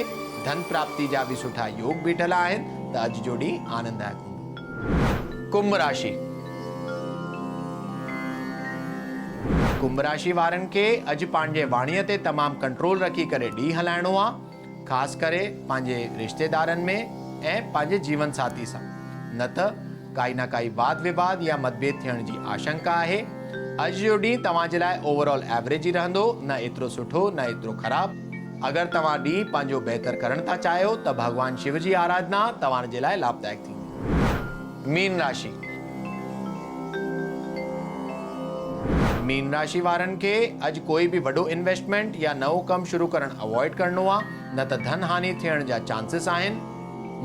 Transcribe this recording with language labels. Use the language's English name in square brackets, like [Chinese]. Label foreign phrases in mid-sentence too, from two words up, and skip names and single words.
[Sindhi] धन प्राप्ति जा भी सुठा योग बीठल आहिनि। त अॼु जो ॾींहुं आनंददायक हूंदो। कुंभ राशि। कुंभ राशि वारनि खे अॼु पंहिंजे वाणीअ ते तमामु कंट्रोल रखी करे ॾींहुं हलाइणो आहे। ख़ासि करे पंहिंजे रिश्तेदारनि में ऐं पंहिंजे जीवन साथी सां, न त काई ना काई वाद विवाद या मतभेद थियण जी आशंका आहे। अॼु जो ॾींहुं तव्हांजे लाइ [English] overall average [Sindhi] ई रहंदो, न एतिरो सुठो न एतिरो ख़राबु। अगरि तव्हां ॾींहुं पंहिंजो बहितर करणु था चाहियो त भगवान शिव जी आराधना तव्हांजे लाइ लाभदायक थींदी। मीन राशि। मीन राशि वारनि खे अॼु कोई भी वॾो इन्वेस्टमेंट या नओं कमु शुरू करणु अवॉइड करणो आहे, न त धन हानि थियण जा चांसिस आहिनि।